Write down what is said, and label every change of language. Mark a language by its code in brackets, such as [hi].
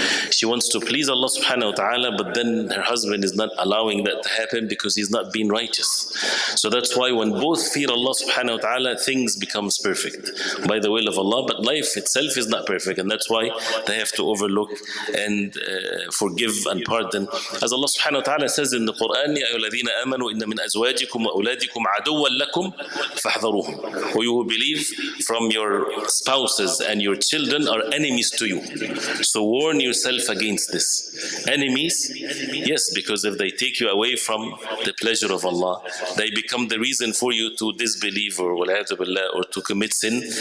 [en] She wants to please Allah subhanahu wa ta'ala, but then her husband is not allowing that to happen because he's not being righteous. So that's why when both fear Allah subhanahu wa ta'ala, things becomes perfect by the will of Allah, but life itself is not perfect, and that's why they have to overlook and forgive and pardon. As Allah subhanahu wa ta'ala says in the Quran, [ar] يَا أَيُّهَا الَّذِينَ آمَنُوا إِنَّ مِنْ أَزْوَاجِكُمْ وَأَوْلَادِكُمْ عَدُوًّا لَكُمْ فَاحْذَرُوهُمْ. [en] Who you believe, from your spouses and your children are enemies to you, so warn yourself against this. Enemies, yes, because if they take you away from the pleasure of Allah, they become the reason for you to disbelieve or to commit sin.